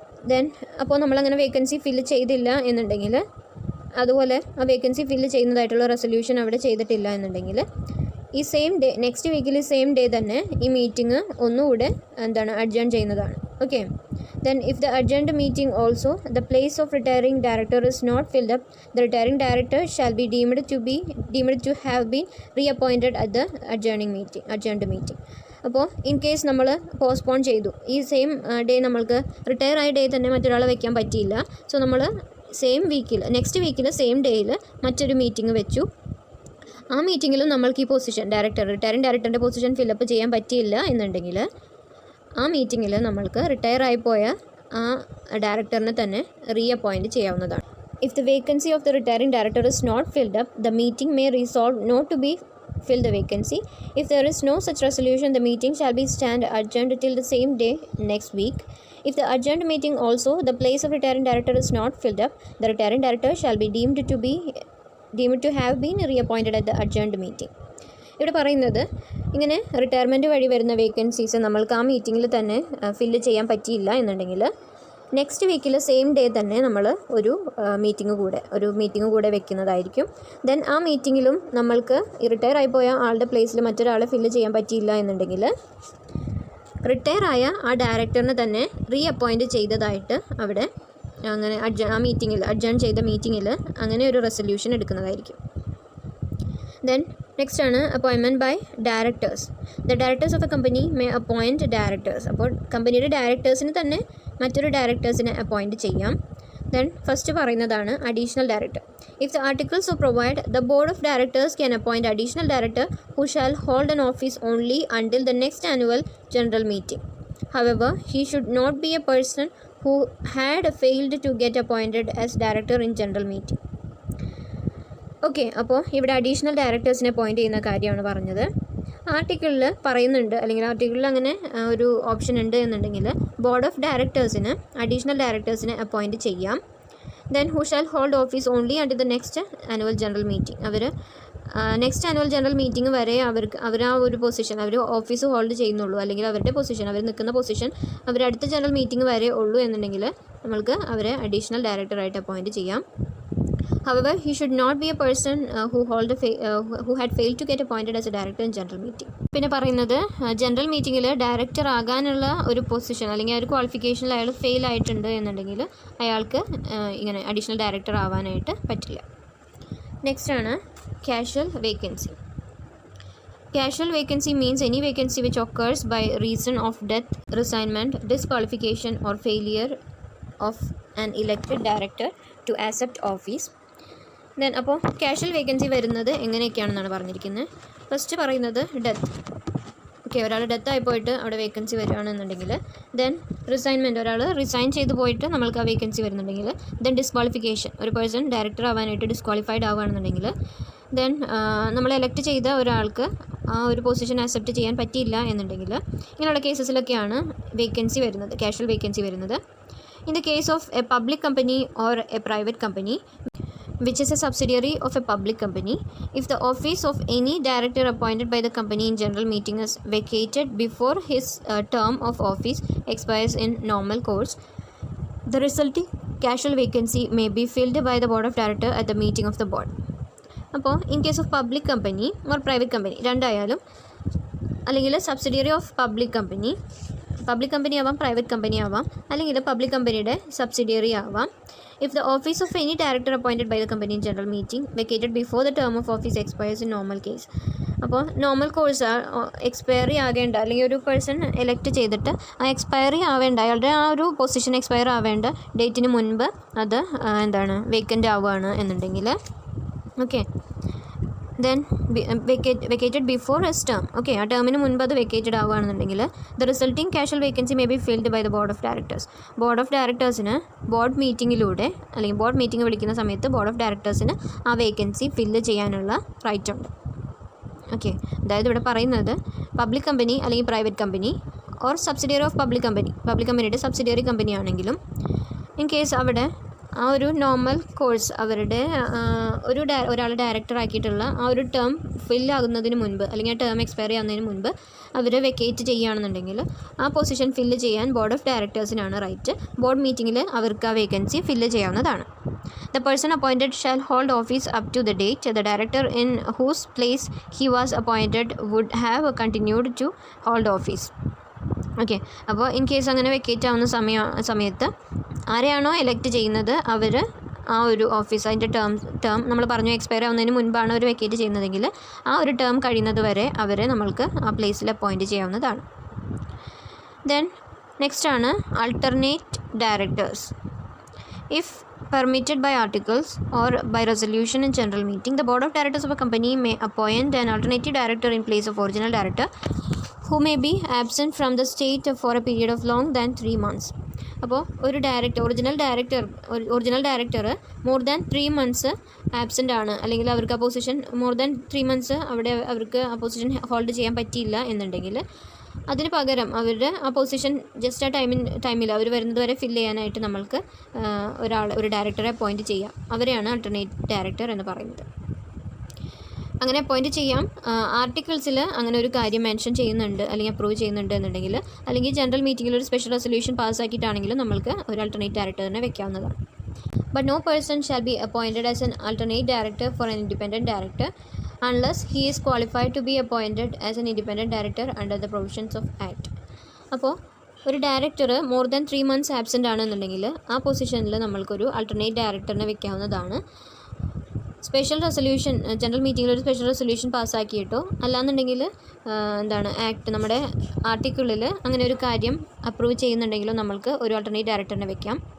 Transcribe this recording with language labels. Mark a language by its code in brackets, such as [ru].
[ml] Then അപ്പോൾ നമ്മളങ്ങനെ vacancy fill ചെയ്തില്ല എന്നുണ്ടെങ്കിൽ, അതുപോലെ ആ വേക്കൻസി ഫില്ല് ചെയ്യുന്നതായിട്ടുള്ള റെസൊല്യൂഷൻ അവിടെ ചെയ്തിട്ടില്ല എന്നുണ്ടെങ്കിൽ, ഈ സെയിം ഡേ നെക്സ്റ്റ് വീക്കിൽ സെയിം ഡേ തന്നെ ഈ മീറ്റിംഗ് ഒന്നുകൂടെ എന്താണ് അഡ്ജേൺ ചെയ്യുന്നതാണ്. Okay. [en] Then if the adjourned meeting also the place of retiring director is not filled up, the retiring director shall be deemed to have been reappointed at the adjourned meeting. [ml] അപ്പോൾ in case നമ്മൾ postpone ചെയ്തു, ഈ same day നമ്മൾക്ക് retire ആയ day തന്നെ മറ്റൊരാളെ വയ്ക്കാൻ പറ്റിയില്ല, സോ നമ്മൾ സെയിം വീക്കിൽ നെക്സ്റ്റ് വീക്കിൽ സെയിം ഡേയിൽ മറ്റൊരു മീറ്റിംഗ് വെച്ചു. ആ മീറ്റിങ്ങിലും നമ്മൾക്ക് ഈ പൊസിഷൻ റിട്ടയറിംഗ് ഡയറക്ടറിൻ്റെ പൊസിഷൻ ഫില്ലപ്പ് ചെയ്യാൻ പറ്റിയില്ല എന്നുണ്ടെങ്കിൽ, ആ മീറ്റിങ്ങിൽ നമ്മൾക്ക് റിട്ടയർ ആയിപ്പോയ ആ ഡയറക്ടറിനെ തന്നെ റീഅപ്പോയിൻറ്റ് ചെയ്യാവുന്നതാണ്. [en] If the vacancy of the retiring director is not filled up, the meeting may resolve not to be fill the vacancy. If there is no such resolution, the meeting shall be stand adjourned till the same day next week. If the adjourned meeting also the place of retiring director is not filled up, the retiring director shall be deemed to have been reappointed at the adjourned meeting. [ml] ഇവിടെ പറയുന്നത് ഇങ്ങനെ retirement വഴി വരുന്ന vacancies നമ്മൾക്ക് ആ മീറ്റിങ്ങിൽ തന്നെ fill ചെയ്യാൻ പറ്റിയില്ല എന്നുണ്ടെങ്കിൽ, നെക്സ്റ്റ് വീക്കിൽ സെയിം ഡേ തന്നെ നമ്മൾ ഒരു മീറ്റിംഗ് കൂടെ വെക്കുന്നതായിരിക്കും. ദെൻ ആ മീറ്റിങ്ങിലും നമ്മൾക്ക് റിട്ടയർ ആയിപ്പോയ ആളുടെ പ്ലേസിൽ മറ്റൊരാളെ ഫില്ല് ചെയ്യാൻ പറ്റിയില്ല എന്നുണ്ടെങ്കിൽ, റിട്ടയർ ആയ ആ ഡയറക്ടറിനെ തന്നെ റീഅപ്പോയിൻറ്റ് ചെയ്തതായിട്ട് അവിടെ അങ്ങനെ അഡ്ജേൺ ചെയ്ത മീറ്റിങ്ങിൽ അങ്ങനെ ഒരു റെസൊല്യൂഷൻ എടുക്കുന്നതായിരിക്കും. [en] Then next ആണ് appointment by directors. The directors of a company may appoint directors. [ml] അപ്പോൾ കമ്പനിയുടെ ഡയറക്ടേഴ്സിന് തന്നെ മറ്റൊരു ഡയറക്ടേഴ്സിനെ അപ്പോയിൻറ്റ് ചെയ്യാം. [en] Then first പറയുന്നതാണ് additional director. If the articles so provide, the board of directors can appoint additional director who shall hold in office only until the next annual general meeting. However, he should not be a person who had failed to get appointed as director in general meeting. [ml] Okay, അപ്പോൾ ഇവിടെ additional ഡയറക്ടേഴ്സിനെ appoint ചെയ്യുന്ന കാര്യമാണ് പറഞ്ഞത്. ആർട്ടിക്കിളിൽ പറയുന്നുണ്ട്, അല്ലെങ്കിൽ ആർട്ടിക്കിളിൽ അങ്ങനെ ഒരു option ഉണ്ട് എന്നുണ്ടെങ്കിൽ ബോർഡ് ഓഫ് ഡയറക്ടേഴ്സിന് അഡീഷണൽ ഡയറക്ടേഴ്സിനെ അപ്പോയിൻറ്റ് ചെയ്യാം. [en] Then who shall hold office only at the next annual general meeting. [ml] Our next annual general meeting വരെ അവർ ആ ഒരു പൊസിഷൻ അവർ ഓഫീസ് ഹോൾഡ് ചെയ്യുന്നുള്ളൂ, അല്ലെങ്കിൽ അവരുടെ പൊസിഷൻ അവർ നിൽക്കുന്ന പൊസിഷൻ അവർ അടുത്ത ജനറൽ മീറ്റിംഗ് വരെ ഉള്ളൂ എന്നുണ്ടെങ്കിൽ നമ്മൾക്ക് അവരെ അഡീഷണൽ ഡയറക്ടറായിട്ട് അപ്പോയിൻറ്റ് ചെയ്യാം. [en] However, he should not be a person who had failed to get appointed as a director in general meeting. [ml] പിന്നെ പറയുന്നത് ജനറൽ മീറ്റിങ്ങിൽ ഡയറക്ടർ ആകാനുള്ള ഒരു പൊസിഷൻ അല്ലെങ്കിൽ ഒരു ക്വാളിഫിക്കേഷനിൽ അയാൾ ഫെയിൽ ആയിട്ടുണ്ട് എന്നുണ്ടെങ്കിൽ അയാൾക്ക് ഇങ്ങനെ അഡീഷണൽ ഡയറക്ടർ ആവാനായിട്ട് പറ്റില്ല. നെക്സ്റ്റ് ആണ് casual vacancy. [en] Casual vacancy means any vacancy which occurs by reason of death, resignment, disqualification or failure of an elected director to accept office. [ml] Then അപ്പോൾ കാഷ്വൽ വേക്കൻസി വരുന്നത് എങ്ങനെയൊക്കെയാണെന്നാണ് പറഞ്ഞിരിക്കുന്നത്. ഫസ്റ്റ് പറയുന്നത് death. Okay, ഒരാൾ death ആയി പോയിട്ട് അവിടെ vacancy വരികയാണെന്നുണ്ടെങ്കിൽ, then റിസൈൻമെൻറ്റ്, ഒരാൾ റിസൈൻ ചെയ്ത് പോയിട്ട് നമ്മൾക്ക് ആ വേക്കൻസി വരുന്നുണ്ടെങ്കിൽ, ദെൻ ഡിസ്ക്വാളിഫിക്കേഷൻ, ഒരു പേഴ്സൺ ഡയറക്ടർ ആവാനായിട്ട് ഡിസ്ക്വാളിഫൈഡ് ആവുകയാണെന്നുണ്ടെങ്കിൽ, ദെൻ നമ്മൾ എലക്ട് ചെയ്ത ഒരാൾക്ക് ആ ഒരു പൊസിഷൻ അക്സെപ്റ്റ് ചെയ്യാൻ പറ്റിയില്ല എന്നുണ്ടെങ്കിൽ, ഇങ്ങനെയുള്ള കേസസിലൊക്കെയാണ് വേക്കൻസി വരുന്നത്, കാഷ്വൽ വേക്കൻസി വരുന്നത്. [en] In the case of a public company or a private company which is a subsidiary of a public company, if the office of any director appointed by the company in general meeting is vacated before his term of office expires in normal course, the resulting casual vacancy may be filled by the board of director at the meeting of the board. [ml] അപ്പോൾ in case of public company or private company രണ്ടായാലും, അല്ലെങ്കിൽ subsidiary of public company ആവാം, private company ആവാം, അല്ലെങ്കിൽ public കമ്പനിയുടെ subsidiary ആവാം. [en] If the office of any director appointed by the company in general meeting vacated before the term of office expires in normal case. [ml] അപ്പോൾ normal course expiry ആകേണ്ട, അല്ലെങ്കിൽ ഒരു person elect ചെയ്തിട്ട് ആ expiry ആവേണ്ട, അയാളുടെ ആ ഒരു പൊസിഷൻ എക്സ്പയർ ആവേണ്ട ഡേറ്റിന് മുൻപ് അത് വേക്കൻ്റ് ആവുകയാണ് എന്നുണ്ടെങ്കിൽ, okay, [en] then vacated before his term. Okay, [ml] ആ ടേമിന് മുൻപ് അത് vacated ആവുകയാണെന്നുണ്ടെങ്കിൽ [en] The resulting casual vacancy may be filled by the board of directors. [ml] Board of ഡയറക്ടേഴ്സിന് board മീറ്റിങ്ങിലൂടെ അല്ലെങ്കിൽ ബോർഡ് മീറ്റിംഗ് വിളിക്കുന്ന സമയത്ത് ബോർഡ് ഓഫ് ഡയറക്ടേഴ്സിന് ആ വേക്കൻസി ഫില്ല് ചെയ്യാനുള്ള റൈറ്റ് ഉണ്ട്. ഓക്കെ, അതായത് ഇവിടെ പറയുന്നത് പബ്ലിക് കമ്പനി അല്ലെങ്കിൽ private company or subsidiary of public കമ്പനിയുടെ സബ്സിഡിയറി കമ്പനി ആണെങ്കിലും ഇൻ കേസ് അവിടെ ആ ഒരു നോർമൽ കോഴ്സ് അവരുടെ ഒരാൾ ഡയറക്ടർ ആക്കിയിട്ടുള്ള ആ ഒരു ടേം ഫില്ലാകുന്നതിന് മുൻപ് അല്ലെങ്കിൽ ആ ടേം എക്സ്പയർ ചെയ്യുന്നതിന് മുൻപ് അവർ വെക്കേറ്റ് ചെയ്യുകയാണെന്നുണ്ടെങ്കിൽ ആ പൊസിഷൻ ഫില്ല് ചെയ്യാൻ ബോർഡ് ഓഫ് ഡയറക്ടേഴ്സിനാണ് റൈറ്റ്. ബോർഡ് മീറ്റിങ്ങിൽ അവർക്ക് ആ വേക്കൻസി ഫില്ല് ചെയ്യാവുന്നതാണ്. [en] The person appointed shall hold office up to the date the director in whose place he was appointed would have continued to hold office. [ml] Okay, അപ്പോൾ in case അങ്ങനെ vacate ആവുന്ന സമയത്ത് ആരെയാണോ elect ചെയ്യുന്നത് അവർ ആ ഒരു office അതിൻ്റെ ടേം നമ്മൾ പറഞ്ഞു എക്സ്പയർ ആവുന്നതിന് മുൻപാണ് അവർ വെക്കേറ്റ് ചെയ്യുന്നതെങ്കിൽ ആ ഒരു ടേം കഴിയുന്നത് വരെ അവരെ നമ്മൾക്ക് ആ പ്ലേസിൽ അപ്പോയിൻറ്റ് ചെയ്യാവുന്നതാണ്. ദെൻ നെക്സ്റ്റ് ആണ് alternate directors. [en] If permitted by articles or by resolution in general meeting, the board of directors of a company may appoint an alternative director in place of original director who may be absent from the state for a period of long than 3 months. [ml] അപ്പോൾ ഒരു original director more than 3 months absent ആണ്, അല്ലെങ്കിൽ അവർക്ക് ആ position more than 3 months അവിടെ അവർക്ക് ആ position hold ചെയ്യാൻ പറ്റിയില്ല എന്നുണ്ടെങ്കിൽ അതിന് പകരം അവരുടെ ആ പൊസിഷൻ ജസ്റ്റ് ആ ടൈമിൽ അവർ വരുന്നത് വരെ ഫില്ല് ചെയ്യാനായിട്ട് നമ്മൾക്ക് ഒരു ഡയറക്ടറെ അപ്പോയിൻറ്റ് ചെയ്യാം. അവരെയാണ് ആൾട്ടർനേറ്റ് ഡയറക്ടർ എന്ന് പറയുന്നത്. അങ്ങനെ അപ്പോയിൻറ്റ് ചെയ്യാം. ആർട്ടിക്കിൾസിൽ അങ്ങനെ ഒരു കാര്യം മെൻഷൻ ചെയ്യുന്നുണ്ട് അല്ലെങ്കിൽ അപ്രൂവ് ചെയ്യുന്നുണ്ട് എന്നുണ്ടെങ്കിൽ, അല്ലെങ്കിൽ ജനറൽ മീറ്റിങ്ങിൽ ഒരു സ്പെഷ്യൽ റെസൊല്യൂഷൻ പാസ്സാക്കിയിട്ടാണെങ്കിലും നമ്മൾക്ക് ഒരു ആൾട്ടർനേറ്റ് ഡയറക്ടറിനെ വെക്കാവുന്നതാണ്. [en] But no person shall be appointed as an alternate director for an independent director unless he is qualified to be appointed as an independent director under the provisions of Act. [ml] അപ്പോൾ ഒരു director more than 3 months absent ആണെന്നുണ്ടെങ്കിൽ ആ പൊസിഷനിൽ നമ്മൾക്കൊരു alternate ഡയറക്ടറിനെ വെക്കാവുന്നതാണ്. Special resolution general മീറ്റിങ്ങിൽ ഒരു special resolution പാസ്സാക്കിയിട്ടോ അല്ലാന്നുണ്ടെങ്കിൽ ആക്ട് നമ്മുടെ ആർട്ടിക്കിളിൽ അങ്ങനെ ഒരു കാര്യം അപ്രൂവ് ചെയ്യുന്നുണ്ടെങ്കിലോ നമ്മൾക്ക് ഒരു ആൾട്ടർനേറ്റ് ഡയറക്ടറിനെ വെക്കാം.